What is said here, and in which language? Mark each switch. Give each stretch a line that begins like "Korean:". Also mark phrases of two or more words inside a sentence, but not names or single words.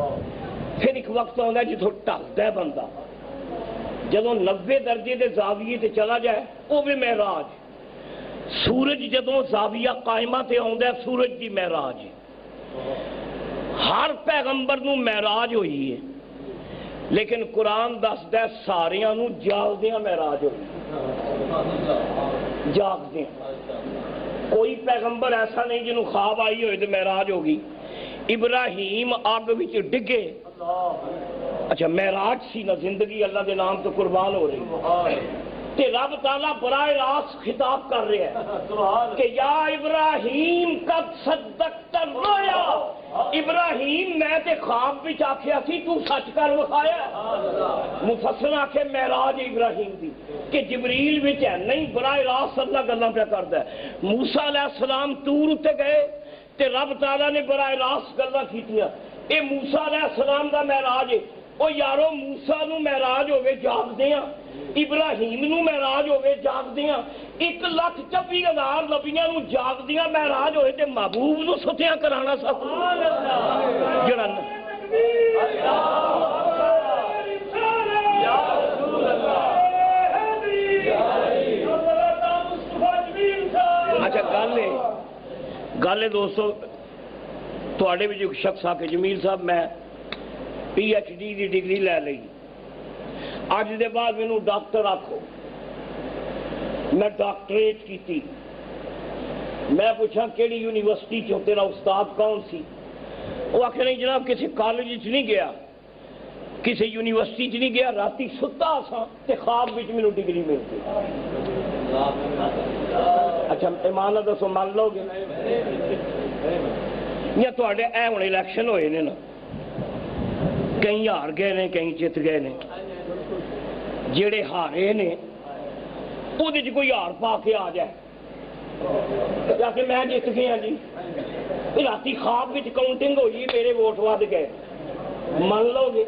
Punjabi: پھر ایک وقت آتا ہے جدو ٹلتا ہے بندہ، جدو 90 درجے دے زاویے تے چلا جائے وہ بھی معراج۔ سورج جدو زاویہ قائمہ تے آتا ہے سورج دی معراج ہے۔ ہر پیغمبر نو معراج ہوئی ہے، لیکن قرآن دسدا ہے ساریاں نو جاگدیاں معراج ہوئی، جاگدیاں۔ کوئی پیغمبر ایسا نہیں جنہوں خواب آئی ہوئے تو معراج ہوگی۔ ابراہیم آگ وچ ڈگے، اچھا معراج سی نہ، زندگی اللہ دے نام تو قربان ہو رہی، تے رب تعالیٰ براہ راست خطاب کر رہے ہیں کہ
Arabic: یا ابراہیم قد صدقت الرؤیا،
Punjabi: ابراہیم میں تے خواب وچ آکھیا سی تو سچ کر وکھایا۔ مفسر آکھے معراج ابراہیم دی کہ جبریل وچ ہے نہیں، براہ راست اللہ گلاں پہ کردا ہے۔ موسیٰ علیہ السلام طور تے گئے تے رب تعالیٰ نے براہ راست گلاں کیتیاں، اے موسیٰ علیہ السلام دا معراج ہے۔ او یارو موسیٰ نو معراج ہوئے جاگدیاں، ابراہیم نو معراج ہوئے جاگدیاں، 1,24,000 نبیاں نو جاگدیاں معراج ہوئے تے محبوب نو ستیاں کرانا سب جڑا اچھا گل ہے دوستو، تواڈے وچ ایک شخص آ کے جمیل صاحب میں پی ایچ ڈی دی ڈگری لے لئی، اج دے بعد مینوں ڈاکٹر آکھو، میں ڈاکٹریٹ کیتی، میں پوچھا کیڑی یونیورسٹی چ تیرا استاد کون سی؟ وہ آخر نہیں جناب کسی کالج چ نہیں گیا، کسی یونیورسٹی چ نہیں گیا، راتی ستا سا تے خواب وچ مینوں ڈگری مل گئی۔ اچھا ایمان نال دسو مان لو گے یا تواڈے اے ہن الیکشن ہوئے نے نا، کئی ہار گئے نے کئی جت گئے نے، جڑے ہارے نے وہ کوئی ہار پا کے آ جائے یا کہ میں جت گیا جی، راتی خواب وچ کاؤنٹنگ ہوئی میرے ووٹ ود گئے، مان لو گے؟